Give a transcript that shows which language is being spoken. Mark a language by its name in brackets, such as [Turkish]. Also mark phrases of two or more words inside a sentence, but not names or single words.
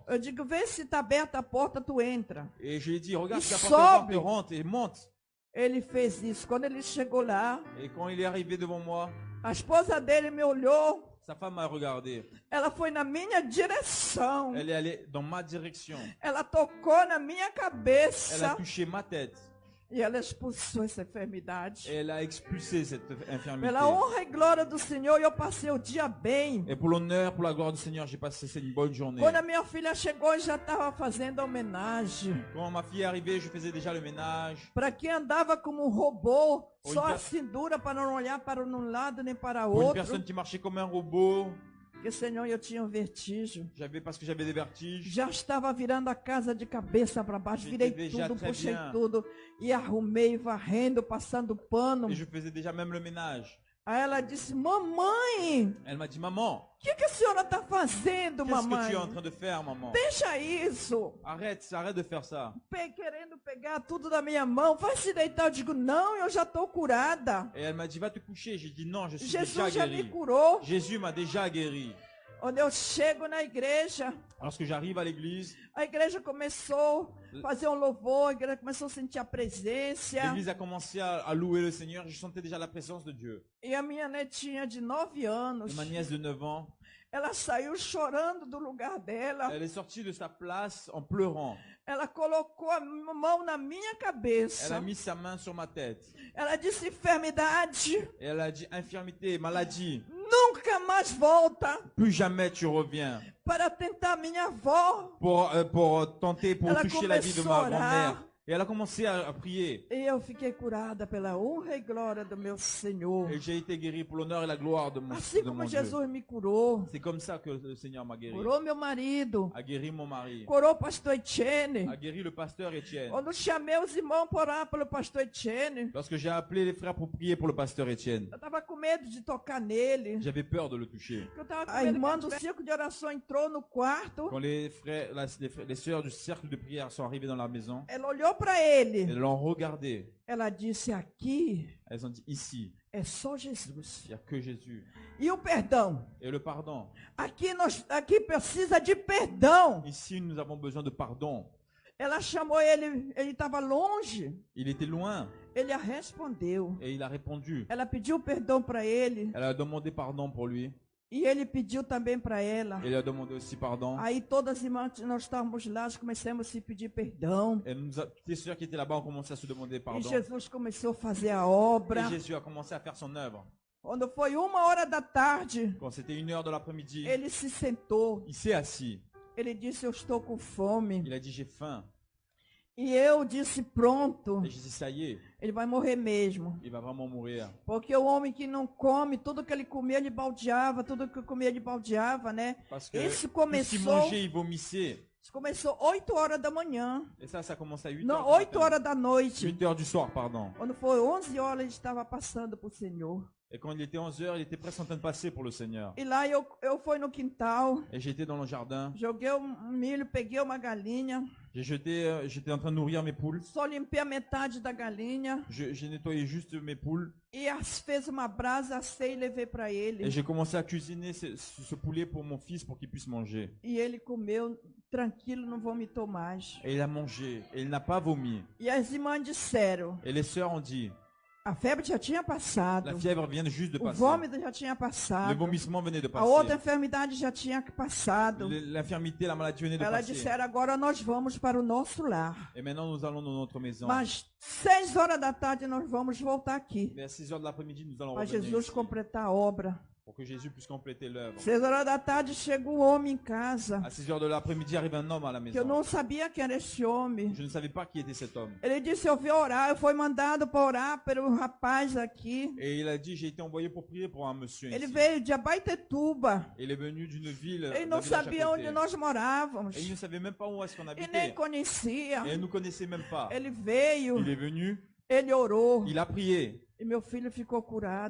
[Portuguese] Eu digo, vê se está aberta a porta, tu entra. [French] Et je lui ai dit, regarde si la [Portuguese] Sobe. [French] porte est ouverte, rentre et monte. [Portuguese] Ele fez isso. Quando ele chegou lá, [French] Et quand il est arrivé devant moi, [Portuguese] a esposa dele me olhou. [French] sa femme m'a regardé. [Portuguese] Ela foi na minha direção. [French] Elle est allée dans ma direction. [Portuguese] Ela tocou na minha [French] Elle a [Portuguese] cabeça. [French] touché ma tête. [Portuguese] E ela expulsou essa enfermidade. [French] Et elle a expulsé cette infirmité. [Portuguese] Pela honra e glória do Senhor, eu passei o dia bem. [French] Et pour l'honneur, pour la gloire du Seigneur, j'ai passé une bonne journée. [Portuguese] Quando a minha filha chegou, eu já estava fazendo homenagem. [French] Quand ma fille est arrivée, je faisais déjà le ménage. [Portuguese] Para quem andava como um robô, Ou só então- a cintura para não olhar para um lado nem para [French] Pour une [Portuguese] outro. [French] personne qui marchait comme un robot, [Portuguese] Porque, Senhor, eu tinha um vertigem. [French] parce que j'avais des vertiges. [Portuguese] Já estava virando a casa de cabeça para baixo. [French] J'étais [Portuguese] Virei [French] déjà [Portuguese] tudo, [French] très [Portuguese] puxei [French] bien. [Portuguese] tudo. E arrumei, varrendo, passando pano. [French] Et je faisais déjà même le ménage. [Portuguese] Aí ela disse, mamãe, [French] Elle m'a dit, maman, [Portuguese] o que a senhora está fazendo, [French] qu'est-ce que [Portuguese] mamãe? [French] tu es en train de faire, maman? [Portuguese] Deixa isso. [French] Arrête de faire ça. [Portuguese] Querendo pegar tudo da minha mão. Vai se deitar. Eu digo, não, eu já estou curada. [French] Et elle m'a dit, va te coucher. J'ai dit, non, je suis déjà [Portuguese] Jesus já me [French] guéri. [Portuguese] curou. [French] Jésus m'a déjà guéri. [Portuguese] Quando eu chego na igreja, [French] Lorsque j'arrive à l'église, [Portuguese] a igreja começou a fazer um louvor, a igreja começou a sentir a presença. [French] l'église a commencé à louer le Seigneur. Je sentais déjà la présence de Dieu. [Portuguese] E a minha netinha de 9 anos, [French] Et ma nièce de 9 ans, [Portuguese] ela saiu chorando do lugar dela. [French] elle est sortie de sa place en pleurant. [Portuguese] Ela colocou a mão na minha [French] Elle a [Portuguese] cabeça. [French] mis sa main sur ma tête. [Portuguese] Ela disse, enfermidade, [French] Et elle a dit, infirmité, maladie, [Portuguese] nunca mais volta [French] plus jamais tu reviens [Portuguese] para tentar minha avó. [French] pour tenter, pour Elle a toucher la vie de commencé ma à orar. grand-mère. Et elle a commencé à prier. [Portuguese] E eu fiquei curada pela honra e glória do meu Senhor. [French] Et j'ai été guéri pour l'honneur et la gloire de mon, [Portuguese] Assim [French] de mon [Portuguese] como [French] Dieu. [Portuguese] Jesus me curou, [French] C'est comme ça que le Seigneur m'a guéri. [Portuguese] curou meu marido, [French] A guéri mon mari. [Portuguese] curou o pastor Etienne. [French] A guéri le pasteur Étienne. [Portuguese] Quando chamei os irmãos para orar pelo pastor Etienne, [French] Lorsque j'ai appelé les frères pour prier pour le pasteur Étienne, [Portuguese] eu estava com medo de tocar nele. [French] j'avais peur de le toucher. [Portuguese] A irmã do círculo de oração entrou no quarto, [French] Quand les frères, les sœurs du cercle de prière sont arrivées dans la maison, [Portuguese] ela olhou para ele. [French] elles l'ont regardé. [Portuguese] Ela disse, aqui [French] Elles ont dit, ici, [Portuguese] é só Jesus. [French] il n'y a que Jésus. [Portuguese] E o perdão? [French] Et le pardon. [Portuguese] Aqui precisa de perdão. [French] Ici, nous avons besoin de pardon. [Portuguese] Ela chamou ele estava longe. [French] Il était loin [Portuguese] Ele a respondeu. [French] et il a répondu. [Portuguese] Ela pediu perdão para ele. [French] Elle a demandé pardon pour lui. [Portuguese] E ele pediu também para ela. [French] Elle a demandé aussi pardon. [Portuguese] Aí todas as irmãs, nós estávamos lá, começamos a se pedir perdão. [French] Et toutes les sœurs qui étaient là-bas ont commencé à se demander [Portuguese] E [French] pardon. [Portuguese] Jesus começou a fazer a obra. [French] Et Jésus a commencé à faire son œuvre. [Portuguese] Quando foi 1h da tarde, [French] Quand c'était 1h de l'après-midi, [Portuguese] ele se sentou. [French] il s'est assis. [Portuguese] Ele disse, eu estou com fome. [French] Il a dit, j'ai faim. [Portuguese] E eu disse, pronto, [French] Et j'ai dit, ça y est, [Portuguese] ele vai morrer mesmo. [French] il va vraiment mourir. [Portuguese] Porque o homem que não come, tudo que ele comia, ele baldeava, tudo que comia, ele baldeava, né? [French] Parce que [Portuguese] Isso [French] tout ce qu'il [Portuguese] começou, [French] mangeait, il vomissait. [Portuguese] isso começou 8h da manhã. [French] Et ça commence à 8h. [Portuguese] Não, 8h da noite. [French] 8h du soir, pardon. [Portuguese] Quando foi 11h, ele estava passando por Senhor. [French] Et quand il était 11h, il était presque en train de passer pour le Seigneur. [Portuguese] E lá eu fui no quintal, [French] Et j'étais dans le jardin. [Portuguese] joguei um milho, peguei uma galinha, [French] J'étais en train de nourrir mes poules. [Portuguese] Só limpei a metade da galinha [French] J'ai nettoyé juste mes poules [Portuguese] e fez uma brasa, assei e levei para [French] et [Portuguese] ele. [French] j'ai commencé à cuisiner ce poulet pour mon fils pour qu'il puisse manger. [Portuguese] E ele comeu tranquilo, não vomitou mais. [French] Et il a mangé et il n'a pas vomi. [Portuguese] E as irmãs disseram, [French] Et les sœurs ont dit, [Portuguese] a febre já tinha [French] la [Portuguese] passado, [French] fièvre vient juste de [Portuguese] o [French] passer. [Portuguese] vômito já tinha [French] Le [Portuguese] passado, [French] vomissement venait de [Portuguese] a outra [French] passer. [Portuguese] enfermidade já tinha passado. [French] L'infirmité, la maladie venait de [Portuguese] Ela [French] passer. [Portuguese] disseram, agora nós vamos para o nosso lar. [French] Et maintenant nous allons dans notre maison. [Portuguese] Mas 6 horas da tarde nós vamos voltar aqui. [French] Mais à 6 heures de l'après-midi, nous allons [Portuguese] Para [French] revenir [Portuguese] Jesus [French] ici, [Portuguese] completar a obra. [French] pour que Jésus puisse compléter l'œuvre. [Portuguese] 6 horas da tarde chega um homem em casa. [French] À 6 heures de l'après-midi arrive un homme à la [Portuguese] Que eu [French] maison. [Portuguese] não sabia quem era esse homem. [French] Je ne savais pas qui était cet homme. [Portuguese] Ele disse, eu vim orar, eu fui mandado para orar pelo rapaz aqui. [French] Et il a dit, j'ai été envoyé pour prier pour un monsieur [Portuguese] Ele [French] ici. [Portuguese] veio de Abaetetuba. [French] Il est venu d'une ville, [Portuguese] Ele [French] d'un [Portuguese] não [French] village à [Portuguese] sabia [French] côté. [Portuguese] onde nós morávamos. [French] Et il ne savait même pas où est-ce qu'on [Portuguese] E nem [French] habitait. [Portuguese] conhecia. [French] Et il ne nous connaissait même pas. [Portuguese] Ele veio, [French] Il est venu, [Portuguese] ele orou. [French] il a prié. [Portuguese] E meu filho ficou curado.